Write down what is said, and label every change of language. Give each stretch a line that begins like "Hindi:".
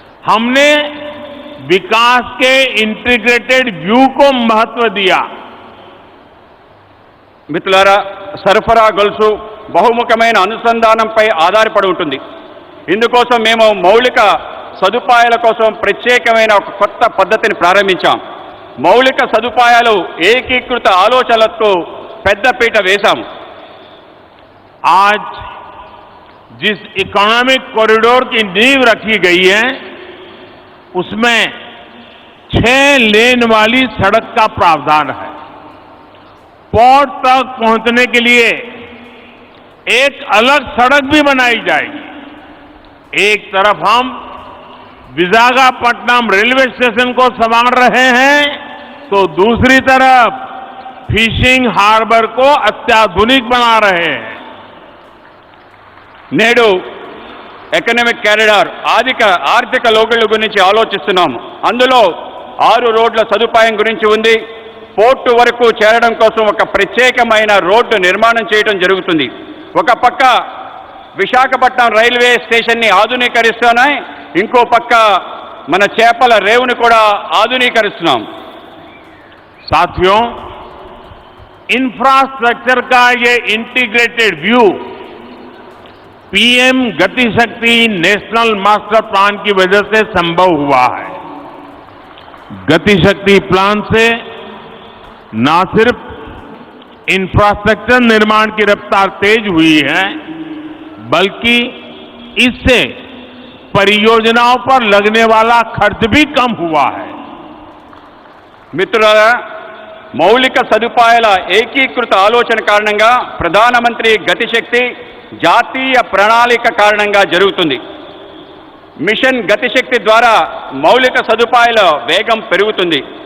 Hindi: हमने विकास के integrated view को महत्व दिया.
Telugu: మిత్రులారా, సరఫరా గొలుసు బహుముఖమైన అనుసంధానంపై ఆధారపడి ఉంటుంది. ఇందుకోసం మేము మౌలిక సదుపాయాల కోసం ప్రత్యేకమైన ఒక కొత్త పద్ధతిని ప్రారంభించాం. మౌలిక సదుపాయాలు ఏకీకృత ఆలోచనలకు పెద్దపీట వేశాం.
Hindi: आज जिस इकोनॉमिक कॉरिडोर की नींव रखी गई है उसमें 6 लेन वाली सड़क का प्रावधान है. पोर्ट तक पहुंचने के लिए एक अलग सड़क भी बनाई जाएगी. एक तरफ हम विशाखापट्टनम रेलवे स्टेशन को संवार रहे हैं तो दूसरी तरफ फिशिंग हार्बर को अत्याधुनिक बना रहे हैं.
Telugu: నేడు ఎకనామిక్ కారిడార్ ఆర్థిక లోకళ్ల గురించి ఆలోచిస్తున్నాము. అందులో 6 రోడ్ల సదుపాయం గురించి ఉంది. పోర్టు వరకు చేరడం కోసం ఒక ప్రత్యేకమైన రోడ్డు నిర్మాణం చేయడం జరుగుతుంది. ఒక పక్క విశాఖపట్నం రైల్వే స్టేషన్ని ఆధునీకరిస్తున్నాయి, ఇంకో పక్క మన చేపల రేవుని కూడా ఆధునీకరిస్తున్నాం.
Hindi: साथियों, इंफ्रास्ट्रक्चर का ये इंटीग्रेटेड व्यू पीएम गति शक्ति नेशनल मास्टर प्लान की वजह से संभव हुआ है. गति शक्ति प्लान से न सिर्फ इंफ्रास्ट्रक्चर निर्माण की रफ्तार तेज हुई है, बल्कि इससे परियोजनाओं पर लगने वाला खर्च भी कम हुआ है.
Telugu: మిత్రులారా, మౌలిక సదుపాయాల ఏకీకృత ఆలోచన కారణంగా ప్రధానమంత్రి గతిశక్తి జాతీయ ప్రణాళిక కారణంగా జరుగుతుంది. మిషన్ గతిశక్తి ద్వారా మౌలిక సదుపాయాల వేగం పెరుగుతుంది.